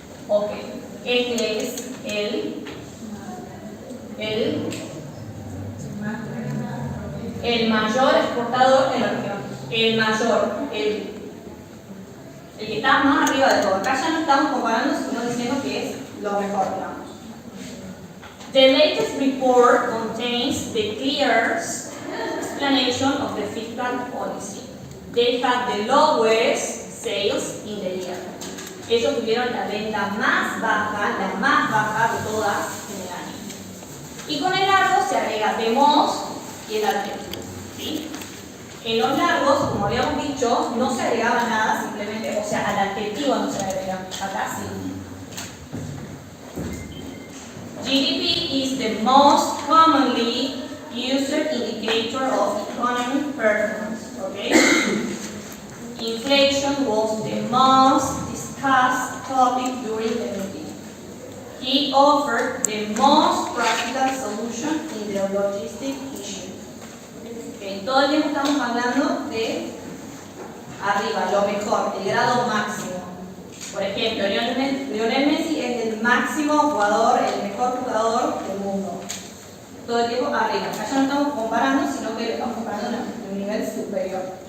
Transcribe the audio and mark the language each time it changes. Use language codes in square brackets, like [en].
[es] Ok, este es el mayor exportador de la región. El mayor, el que está más arriba de todo. Acá ya no estamos comparando, sino diciendo que es lo mejor, digamos. [en] The latest report contains the clearest explanation of the fiscal policy. They had the lowest sales in the year. [es] Ellos tuvieron la venta más baja, la más baja de todas en el año. Y con el largo se agrega the most y el adjetivo, ¿sí? En los largos, como habíamos dicho, no se agregaba nada, simplemente, o sea, al adjetivo no se agrega, acá sí. [en] GDP is the most commonly used indicator of economic performance, okay? Inflation was the most discussed topic during the meeting. He offered the most practical solution in the logistic issue. [es] Okay, todo el tiempo estamos hablando de arriba, lo mejor, el grado máximo. Por ejemplo, Lionel Messi es el máximo jugador, el mejor jugador del mundo. Todo el tiempo arriba. Acá ya no estamos comparando, sino que lo estamos comparando en un nivel superior.